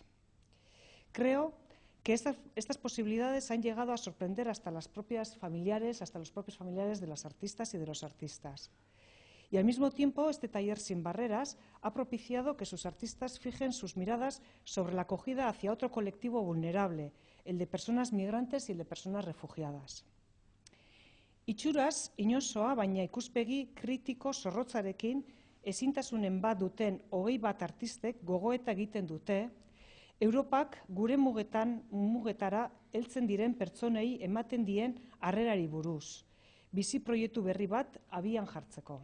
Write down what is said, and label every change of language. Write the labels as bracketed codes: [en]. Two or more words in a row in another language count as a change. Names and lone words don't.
[es] Creo que estas posibilidades han llegado a sorprender hasta los propios familiares de las artistas y de los artistas. Y al mismo tiempo, este taller sin barreras ha propiciado que sus artistas fijen sus miradas sobre la acogida hacia otro colectivo vulnerable, el de personas migrantes y el de personas refugiadas. [eu] Itxuraz, inozoa, baina ikuspegi kritiko zorrotzarekin ezintasunen bat duten 21 artistek gogoeta egiten dute, Europak gure mugetara heltzen diren pertsonei ematen dien harrerari buruz, bizi proiektu berri bat abian jartzeko.